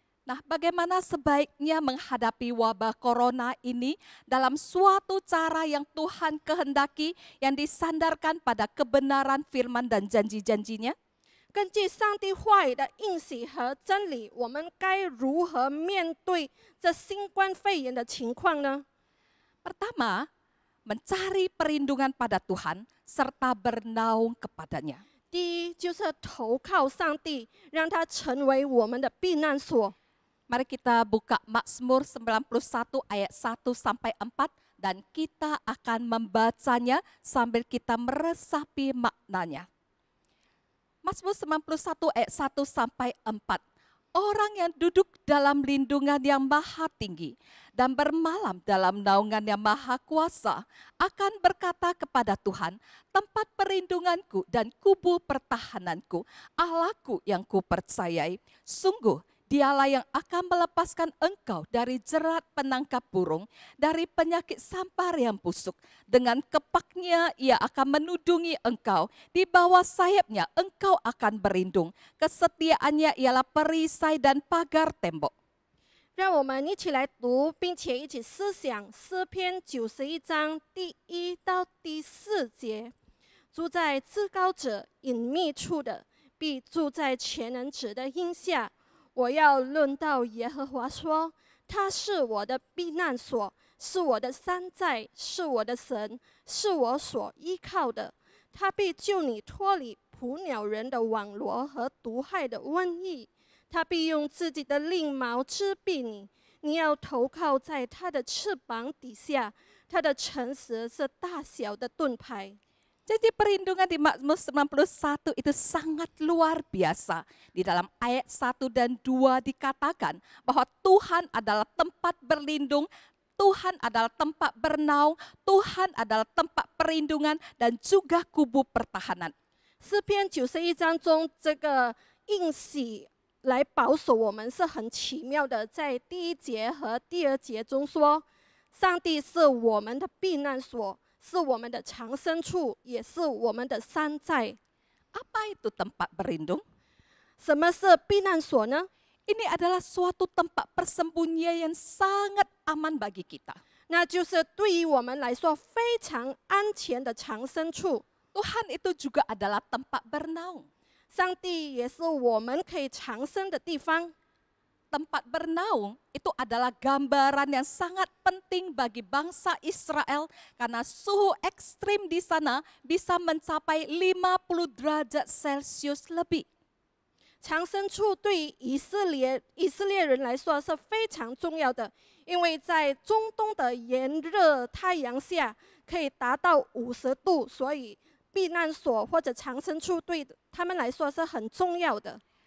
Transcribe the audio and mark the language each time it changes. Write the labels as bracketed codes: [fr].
[id] Nah, bagaimana sebaiknya menghadapi wabah corona ini dalam suatu cara yang Tuhan kehendaki, yang disandarkan pada kebenaran firman dan janji-janjinya? [zh] 根据上帝话语的应许和真理，我们该如何面对这新冠肺炎的情况呢？ [id] Pertama, mencari perlindungan pada Tuhan serta bernaung kepadanya. [zh] 第一就是投靠上帝，让他成为我们的避难所。 [id] Mari kita buka Mazmur 91 ayat 1 sampai 4 dan kita akan membacanya sambil kita meresapi maknanya. Mazmur 91 ayat 1 sampai 4. Orang yang duduk dalam lindungan yang maha tinggi dan bermalam dalam naungan yang maha kuasa akan berkata kepada Tuhan, tempat perlindunganku dan kubu pertahananku, Allahku yang kupercayai. Sungguh, Dialah yang akan melepaskan engkau dari jerat penangkap burung, dari penyakit sampar yang busuk. Dengan kepaknya ia akan menudungi engkau, di bawah sayapnya engkau akan berlindung. Kesetiaannya ialah perisai dan pagar tembok. [zh] 让我们一起来读，并且一起思想诗篇91章第1到第4节。住在至高者隐秘处的，必住在全能者的荫下。我要论到耶和华说，他是我的避难所，是我的山寨，是我的神，是我所依靠的。他必救你脱离捕鸟人的网罗和毒害的瘟疫。他必用自己的翎毛遮蔽你，你要投靠在他的翅膀底下。他的诚实是大小的盾牌。 [id] Janji perlindungan di Mazmur 91 itu sangat luar biasa. Di dalam ayat 1 dan 2 dikatakan bahwa Tuhan adalah tempat berlindung, Tuhan adalah tempat bernaung, Tuhan adalah tempat perlindungan dan juga kubu pertahanan. [zh] 诗篇91章中这个应许来保守我们是很奇妙的。在第1节和第2节中说，上帝是我们的避难所，是我们的藏身处，也是我们的山寨。 [id] Apa itu tempat berlindung? [zh] 什么是避难所呢？ [id] Ini adalah suatu tempat persembunyian yang sangat aman bagi kita. [zh] 那就是对于我们来说非常安全的藏身处。 [id] Tuhan itu juga adalah tempat bernaung. [zh] 上帝也是我们可以藏身的地方。 [id] Tempat bernaung itu adalah gambaran yang sangat penting bagi bangsa Israel karena suhu ekstrim di sana bisa mencapai 50 derajat Celcius lebih. [zh] 藏身处对于以色列人来说是非常重要的，因为在中东的炎热太阳下可以达到50度，所以避难所或者藏身处对他们来说是很重要的。